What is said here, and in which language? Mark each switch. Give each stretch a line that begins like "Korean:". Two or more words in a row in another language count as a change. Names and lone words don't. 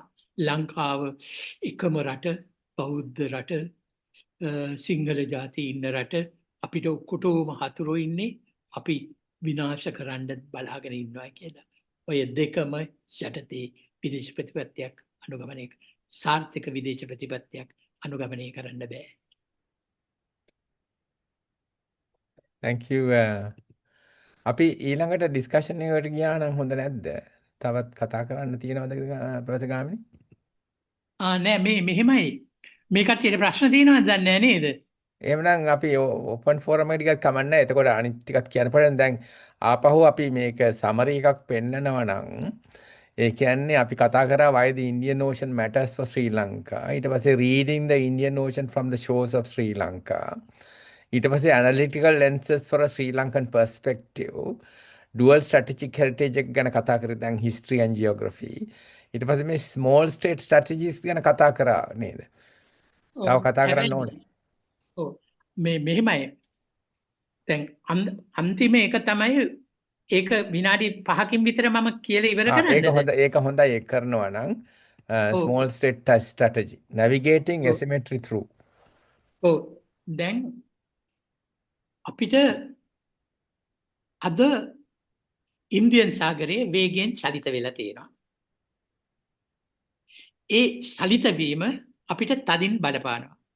Sinhala: ලංකාව එකම රට, බෞද්ධ රට, සිංහල ජාති ඉන්න රට, අපිට ඔක්කොටම හතුරෝ ඉන්නේ අපි විනාශ කරන්න බලාගෙන ඉන්නවා කියලා. ඔය දෙකම යටතේ විදේශ ප්‍රතිපත්තියක් අනුගමනය සාර්ථක විදේශ ප්‍රතිපත්තියක් අනුගමනය කරන්න බෑ.
English: Thank you.
Sinhala: අපි ඊළඟට ඩිස්කෂන් එකට ගියා නම් හොඳ නැද්ද? තවත් කතා කරන්න තියෙනවද ප්‍රතිගාමිනී? නෑ මෙහෙමයි. මේ කට්ටියට ප්‍රශ්න තියෙනවද දන්නේ නේද? එහෙමනම් අපි
English: open forum
Sinhala: එකට ටිකක් කමන්න. එතකොට අනිත් ටිකක් කියන්න පුළුවන්. දැන් ආපහු අපි මේක සමරි එකක් පෙන්නනවා නම් ඒ කියන්නේ අපි කතා කරා
English: why the Indian Ocean matters for Sri Lanka.
Sinhala: ඊට පස්සේ
English: reading the Indian Ocean from the shores of Sri Lanka.
Sinhala: ඊට පස්සේ
English: analytical lenses for a Sri Lankan perspective. Dual strategic heritage
Sinhala: එක ගැන කතා කරේ දැන්
English: history and geography.
Sinhala: ඊට පස්සේ මේ
English: small state strategies
Sinhala: ගැන කතා කරා නේද? තව කතා කරන්න ඕනේ. ඔව් මෙහෙමයි. දැන් අන්තිම එක තමයි ඒක විනාඩි 5කින් විතර මම කියලා ඉවර කරන්නද? ඒක හොඳයි ඒක කරනවා නම්
English: small state strategy navigating asymmetry through.
Sinhala: ඔව් දැන් අපිට අද ඉන්දියන් සාගරයේ වේගයෙන් සලිත වෙලා තියෙනවා. ඒ සලිත වීම අපිට තදින් බලපානවා.